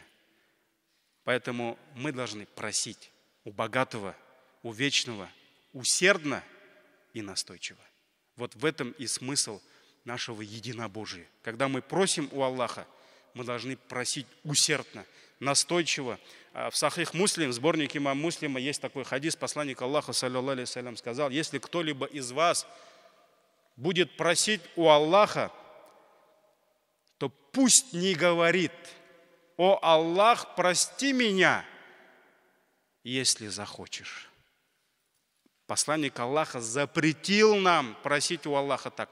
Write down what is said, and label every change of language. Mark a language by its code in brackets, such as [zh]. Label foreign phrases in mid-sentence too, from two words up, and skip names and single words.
[ru] Поэтому мы должны просить у богатого, у вечного, усердно и настойчиво. Вот в этом и смысл нашего единобожия. Когда мы просим у Аллаха, мы должны просить усердно, настойчиво. В Сахих Муслим, в сборнике имама Муслима, есть такой хадис, посланник Аллаха, [ar] صلى الله عليه وسلم, [ru] сказал: если кто-либо из вас будет просить у Аллаха, то пусть не говорит: «О Аллах, прости меня, если захочешь». Посланник Аллаха запретил нам просить у Аллаха так.